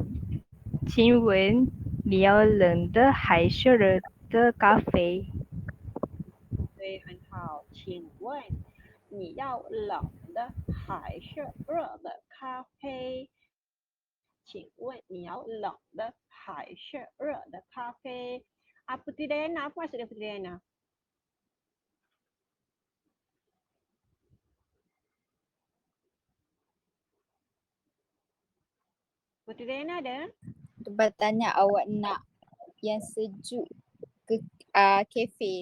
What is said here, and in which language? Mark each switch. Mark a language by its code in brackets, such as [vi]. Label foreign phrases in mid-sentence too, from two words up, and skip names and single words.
[zh] 请问你要冷的还是热的咖啡？对，很好。请问你要冷的还是热的咖啡？请问你要冷的还是热的咖啡 ？ [ms] Putri Dayana, apa maksud dia Putri Dayana? Putri Dayana ada? Lepas tanya awak nak yang sejuk ke kafe.